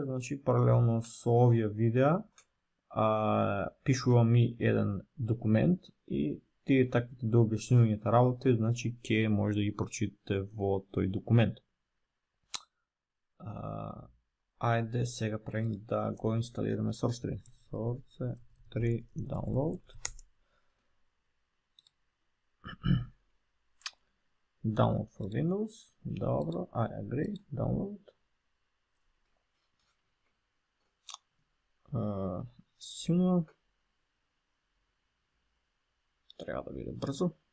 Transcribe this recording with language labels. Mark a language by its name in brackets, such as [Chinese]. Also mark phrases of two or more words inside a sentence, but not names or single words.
[Macedonian] Значи, паралелно со овие видеа, пишувам и еден документ и тие таквите да објаснувањата работи, значи ќе може да ги прочитате во тој документ. Ајде сега правим да го инсталираме Source3. [English] Source3 download. Download for Windows. Добро, I agree. Download. [Macedonian] Силно. Треба да биде брзо.